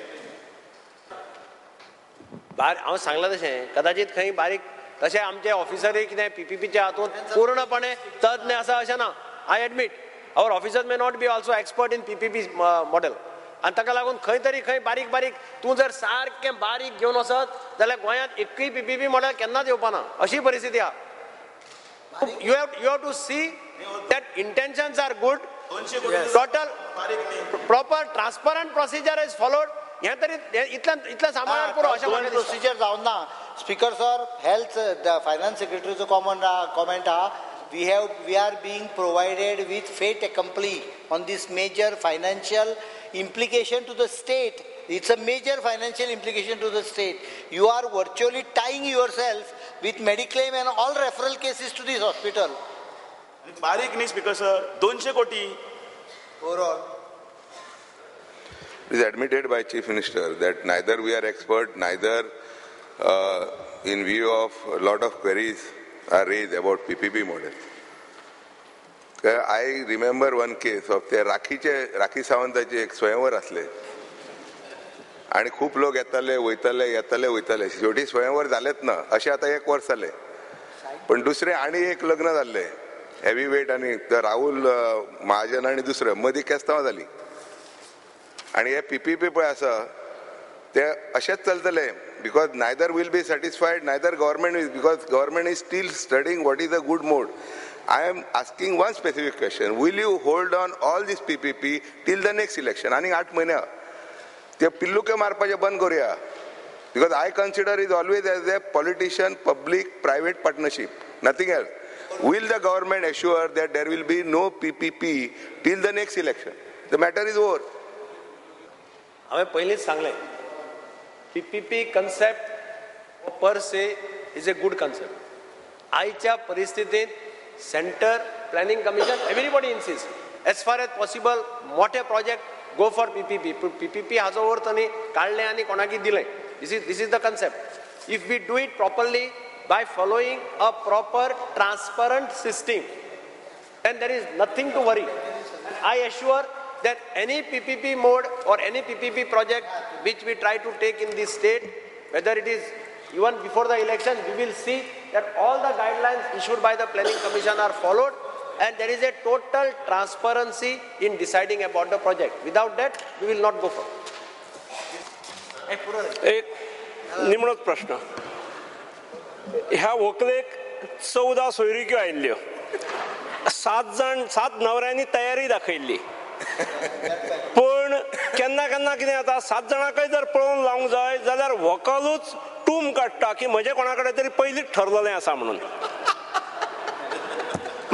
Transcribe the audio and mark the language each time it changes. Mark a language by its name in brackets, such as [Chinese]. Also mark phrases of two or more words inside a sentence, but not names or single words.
[Konkani] हांव सांगलां तशें कदाचित खंय बारीक तशें आमचे ऑफिसरय कितें PPPच्या हातूंत पूर्णपणे तज्ञ आसा अशें ना. [English] I admit our officers may not be also expert in PPP model. [Konkani] आनी ताका लागून खंय बारीक तूं जर सारकें बारीक घेवन वचत जाल्यार गोंयांत एकूय PPP मॉडेल केन्नाच येवपाना अशी परिस्थिती आहा. [English] You have to see that intentions are good. Total proper transparent procedure is followed. [Konkani] हे तरी इतलं सांबाळून पुरो अशें दोन प्रोसिजर जावन ना. स्पीकर सर हेल्थ फायनान्स सेक्रेटरीचो कॉमेंट आहा [English] we are being provided with fait accompli on this major financial implication to the state. It's a major financial implication to the state. You are virtually tying yourself with Mediclaim and all referral cases to this hospital. [Konkani] बारीक न्ही स्पीकर सर 200 कोटी overall. [English] It is admitted by Chief Minister that neither we are expert, neither in view of a lot of queries are raised about PPP model. I remember one case of [Konkani] ते राखी सावंताचे एक स्वयंवर असले आणि खूप लोक येताले वयताले शेवटी स्वयंवर जालेच ना अशें आता 1 वर्ष जाले. पण दुसरे आणि एक लग्न जाल्ले [English] heavy weight [Konkani] आणि राहुल महाजन आणि दुसरं मदीं केस्तांवां जाली आणि हे PPP पळय आसा ते अशेंच चलतले [English] because neither will be satisfied, neither government is, because government is still studying what is a good mode. I am asking one specific question. Will you hold on all this PPP till the next election? [Konkani] आणि 8 महिने ते पिल्लुके मारपाचे बंद करूया. [English] Because I consider it always as a politician public private partnership, nothing else. Will the government assure that there will be no PPP till the next election? The matter is over. [Konkani] हांवें पयलींच सांगलें [English] PPP concept per se is a good concept. [Konkani] आयच्या परिस्थितीत [English] centre planning commission everybody insist as far as possible [Konkani] मोठे प्रोजेक्ट [English] go for PPP. [Konkani] PPP हाजो अर्थ न्ही काडलें आनी कोणाकी दिलें. [English] This is the concept. If we do it properly by following a proper transparent system, then there is nothing to worry. I assure that any PPP mode or any PPP project which we try to take in this state, whether it is even before the election, we will see that all the guidelines issued by the Planning Commission are followed and there is a total transparency in deciding about the project. Without that, we will not go for. [Konkani] एक निमणोच प्रश्न. ह्या व्हंकलेक 14 सोयरिक्यो आयिल्ल्यो 7 न्हवऱ्यांनी तयारी दाखयल्ली पण केन्ना कितें जाता 7 जाणांकय जर पळोवन लावंक जाय जाल्यार व्हंकलूच टूम काडटा की म्हजें कोणा कडेन तरी पयलींच ठरलेलें आसा म्हणून.